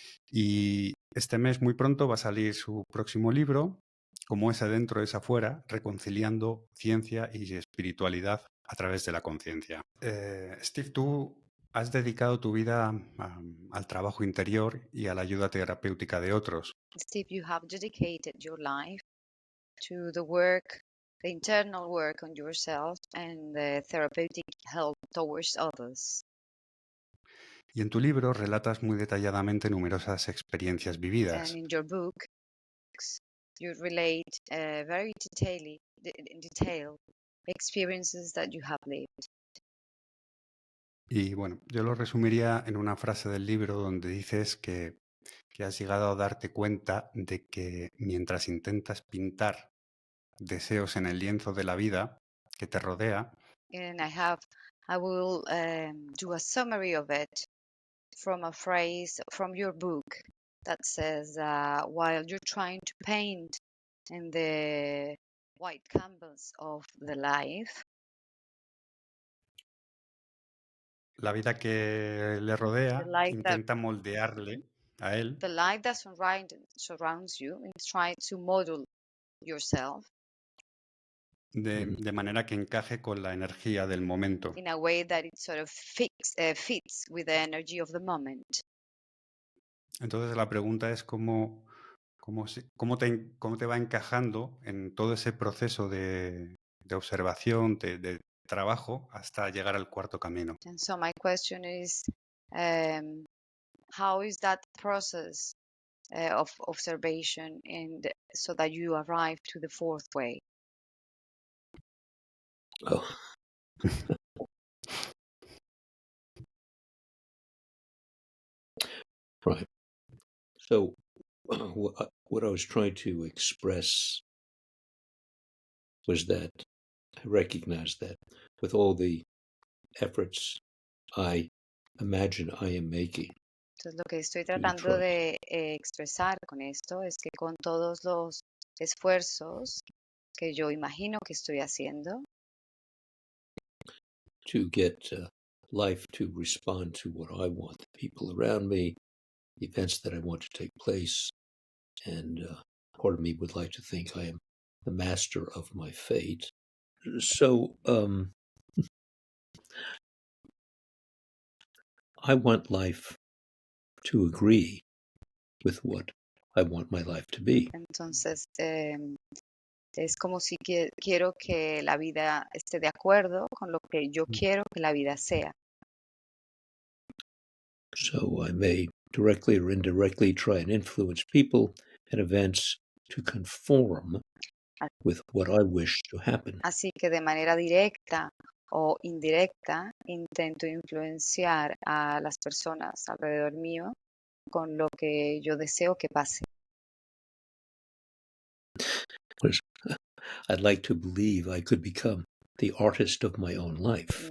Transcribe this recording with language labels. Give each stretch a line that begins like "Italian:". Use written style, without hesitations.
Spanish: Y este mes, muy pronto, va a salir su próximo libro, Cómo es adentro es afuera, reconciliando ciencia y espiritualidad a través de la conciencia. Steve, tú has dedicado tu vida al trabajo interior y a la ayuda terapéutica de otros.
English: Steve, you have dedicated your life to the work, the internal work on yourself and the therapeutic help towards others.
Spanish: Y en tu libro relatas muy detalladamente numerosas experiencias vividas.
English: And in your book, you relate very in detail experiences that you have lived.
Spanish: Y bueno, yo lo resumiría en una frase del libro donde dices que has llegado a darte cuenta de que mientras intentas pintar deseos en el lienzo de la vida que te rodea,
English: And I will do a summary of it from a phrase from your book that says, while you're trying to paint in the white canvas of the life,
Spanish: la vida que le rodea intenta moldearle a él.
English: The life that surrounds you and try to model yourself.
Spanish: De manera que encaje con la energía del momento.
English: In a way that it sort of fits with the energy of the moment.
Spanish: Entonces la pregunta es cómo te va encajando en todo ese proceso de observación, de trabajo, hasta llegar al cuarto camino.
English: And so my question is, How is that process of observation so that you arrive to the fourth way? Oh. Right. So what I was trying to express was that I recognize that with all the efforts I imagine I am making.
Spanish: Entonces, lo que estoy tratando de expresar con esto es que con todos los esfuerzos que yo imagino que estoy haciendo,
English: to get life to respond to what I want, the people around me, the events that I want to take place, and part of me would like to think I am the master of my fate. So I want life to agree with what I want my life to be.
Spanish: entonces es como si quiero que la vida esté de acuerdo con lo que yo quiero que la vida sea.
English: So I may directly or indirectly try and influence people and events to conform with what I wish to happen.
Spanish: Así que de manera directa o indirecta intento influenciar a las personas alrededor mío con lo que yo deseo que pase.
English: I'd like to believe I could become the artist of my own life.